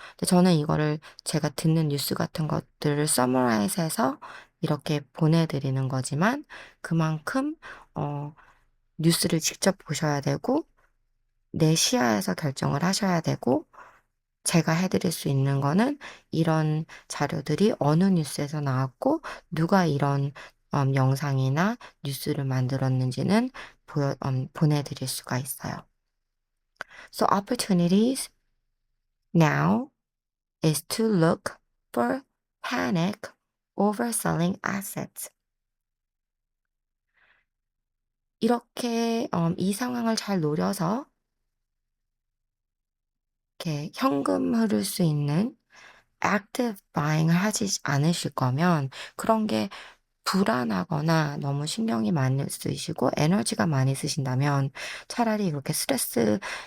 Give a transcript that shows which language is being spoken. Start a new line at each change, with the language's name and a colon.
Korean: 근데 저는 이거를 제가 듣는 뉴스 같은 것들을 서머라이즈해서 이렇게 보내드리는 거지만 그만큼 뉴스를 직접 보셔야 되고 내 시야에서 결정을 하셔야 되고 제가 해드릴 수 있는 거는 이런 자료들이 어느 뉴스에서 나왔고 누가 이런 영상이나 뉴스를 만들었는지는 보내드릴 수가 있어요.
English: So opportunities now is to look for panic overselling assets.
Korean: 이렇게 이 상황을 잘 노려서 이렇게 현금 흐를 수 있는 active buying을 하지 않으실 거면 그런 게 불안하거나 너무 신경이 많이 쓰이시고 에너지가 많이 쓰신다면 차라리 그렇게 스트레스